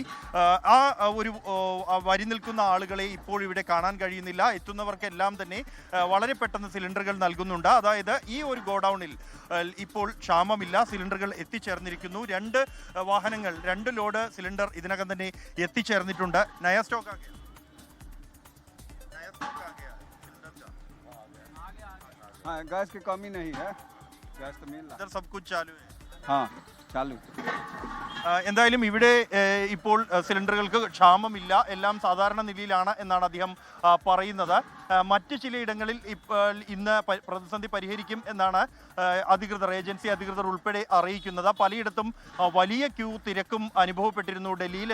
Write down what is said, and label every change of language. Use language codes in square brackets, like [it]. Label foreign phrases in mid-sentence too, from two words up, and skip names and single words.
[ml] ആ ഒരു വരി നിൽക്കുന്ന ആളുകളെ ഇപ്പോൾ ഇവിടെ കാണാൻ കഴിയുന്നില്ല. എത്തുന്നവർക്കെല്ലാം തന്നെ വളരെ പെട്ടെന്ന് സിലിണ്ടറുകൾ നൽകുന്നുണ്ട്. അതായത് ഈ ഒരു ഗോഡൌണിൽ ഇപ്പോൾ ക്ഷാമമില്ല, സിലിണ്ടറുകൾ എത്തിച്ചേർന്നിരിക്കുന്നു. 2 വാഹനങ്ങൾ 2 ലോഡ് സിലിണ്ടർ ഇതിനകം തന്നെ എത്തിച്ചേർന്നിട്ടുണ്ട്. [hi] नया स्टॉक हाँ, गैस की कमी नहीं है, गैस तो मिल रहा है, इधर सब कुछ चालू है. हाँ चालू. [ml] എന്തായാലും ഇവിടെ ഇപ്പോൾ സിലിണ്ടറുകൾക്ക് ക്ഷാമമില്ല, എല്ലാം സാധാരണ നിലയിലാണ് എന്നാണ് അദ്ദേഹം പറയുന്നത്. മറ്റ് ചിലയിടങ്ങളിൽ ഇന്ന് പ്രതിസന്ധി പരിഹരിക്കും എന്നാണ് ഏജൻസി അധികൃതർ ഉൾപ്പെടെ അറിയിക്കുന്നത്. പലയിടത്തും വലിയ ക്യൂ തിരക്കും അനുഭവപ്പെട്ടിരുന്നു ഡൽഹിയിൽ.